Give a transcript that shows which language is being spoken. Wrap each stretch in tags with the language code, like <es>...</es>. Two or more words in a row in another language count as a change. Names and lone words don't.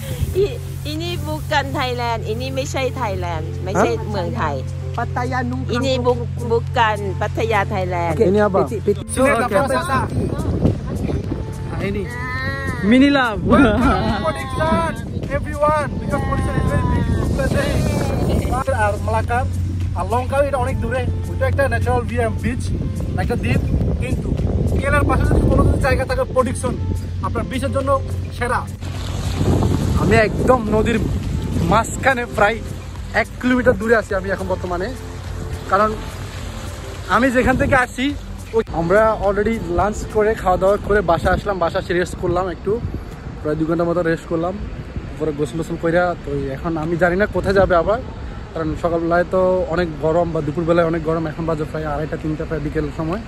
<ms>Ini bukan Thailand, ini</ms> <th>ไม่ใช่ Thailand ไม่ใช่เมืองไทย</th> <ms>Pattaya Nungkrang. Ini bukan Pattaya Thailand. Ini apa? Ini Mini Love.</ms> <en>Production, everyone, because production is very big.</en> <bn>আর মালাকার আর লঙ্কাও এটা অনেক দূরে, ওইটা একটা</bn> <en>natural beach,</en> <bn>একটা দ্বীপ, কিন্তু কেরালার পাশে যদি কোনো জায়গা থাকে প্রোডাকশন আপনার বিচের জন্য সেরা। আমি একদম নদীর মাঝখানে প্রায় 1 কিলোমিটার দূরে আছি আমি এখন বর্তমানে, কারণ আমি যেখান থেকে আসছি আমরা</bn> <en>already lunch</en> <bn>করে খাওয়া দাওয়া করে বাসা আসলাম, বাসা এসে রেস্ট করলাম, একটু প্রায় 2 ঘন্টার মতো রেস্ট করলাম, পরে গোসল কইরা তো এখন আমি জানি না কোথায় যাবে আবার, কারণ সকালবেলায় তো অনেক গরম বা দুপুরবেলায় অনেক গরম, এখন বাজে প্রায় 2:30-3টা প্রায় বিকেল সময়।</bn>